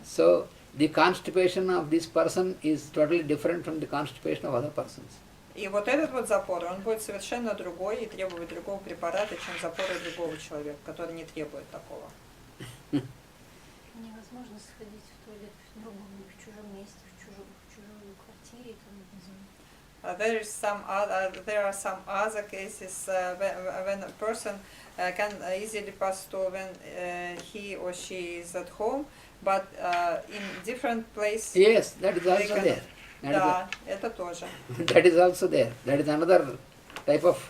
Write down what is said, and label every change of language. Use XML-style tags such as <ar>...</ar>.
<en>So the constipation of this person is totally different from the constipation of other persons.</en> <ru>И вот этот вот запор, он будет совершенно другой и требовать другого препарата, чем запоры другого человека, который не требует такого. Невозможно сходить в туалет в другом, в чужом месте, в чужой квартире, там, не знаю.</ru> <en>There are some other cases when a person can easily pass to when he or she is at home, but in different places. Yes, that is also there.</en> <ru>Да, это тоже.</ru> <en>That is also there. That is another type of.</en>